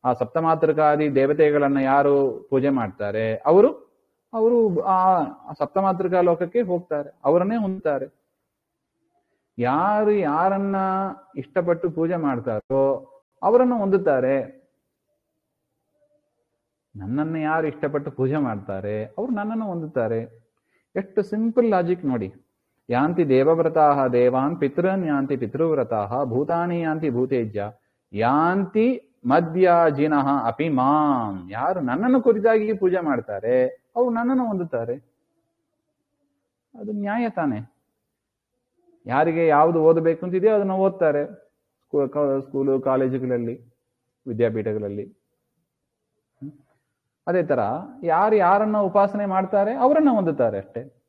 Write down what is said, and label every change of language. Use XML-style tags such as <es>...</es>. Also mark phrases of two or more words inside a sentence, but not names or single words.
<kn>ಆ ಸಪ್ತಮಾತೃಕಾದಿ ದೇವತೆಗಳನ್ನ ಯಾರು ಪೂಜೆ ಮಾಡ್ತಾರೆ ಅವರು ಅವರು ಆ ಸಪ್ತಮಾತೃಕಾ ಲೋಕಕ್ಕೆ ಹೋಗ್ತಾರೆ, ಅವರನ್ನೇ ಹೊಂದ್ತಾರೆ. ಯಾರು ಯಾರನ್ನ ಇಷ್ಟಪಟ್ಟು ಪೂಜೆ ಮಾಡ್ತಾರೋ ಅವರನ್ನು ಹೊಂದುತ್ತಾರೆ. ನನ್ನನ್ನು ಯಾರು ಇಷ್ಟಪಟ್ಟು ಪೂಜೆ ಮಾಡ್ತಾರೆ ಅವರು ನನ್ನನ್ನು ಹೊಂದುತ್ತಾರೆ. ಎಷ್ಟು</kn> <en>simple logic</en> <kn>ನೋಡಿ.</kn> <sa>ಯಾಂತಿ ದೇವವ್ರತಾಃ ದೇವಾನ್ ಪಿತೃನ್ ಯಾಂತಿ ಪಿತೃವ್ರತಾಃ ಭೂತಾನಿ ಯಾಂತಿ ಭೂತೇಜ್ಯ ಯಾಂತಿ ಮದ್ಯಾಜಿನಃ ಅಪಿ ಮಾಂ.</sa> <kn>ಯಾರು ನನ್ನನ್ನು ಕುರಿತಾಗಿ ಪೂಜೆ ಮಾಡ್ತಾರೆ ಅವರು ನನ್ನನ್ನು ಹೊಂದುತ್ತಾರೆ. ಅದು ನ್ಯಾಯ ತಾನೆ. ಯಾರಿಗೆ ಯಾವುದು ಓದಬೇಕು ಅಂತಿದೆಯೋ ಅದನ್ನು ಓದ್ತಾರೆ ಸ್ಕೂಲು ಕಾಲೇಜುಗಳಲ್ಲಿ ವಿದ್ಯಾಪೀಠಗಳಲ್ಲಿ. ಅದೇ ತರ ಯಾರು ಯಾರನ್ನ ಉಪಾಸನೆ ಮಾಡ್ತಾರೆ ಅವರನ್ನ ಹೊಂದುತ್ತಾರೆ ಅಷ್ಟೇ.</kn>